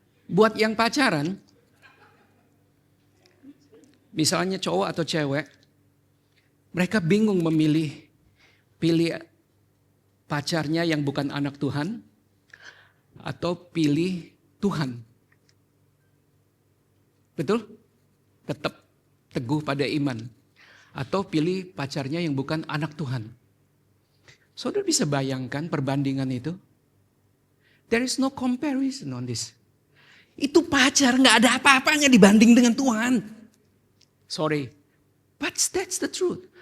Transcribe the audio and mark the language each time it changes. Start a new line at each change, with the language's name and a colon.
Indonesian: Buat yang pacaran, misalnya cowok atau cewek, mereka bingung pilih pacarnya yang bukan anak Tuhan atau pilih Tuhan. Betul? Tetap teguh pada iman. Atau pilih pacarnya yang bukan anak Tuhan. Saudara bisa bayangkan perbandingan itu?
English: There is no comparison on this.
Indonesian: Itu pacar, gak ada apa-apanya dibanding dengan Tuhan.
English: Sorry, but that's the truth.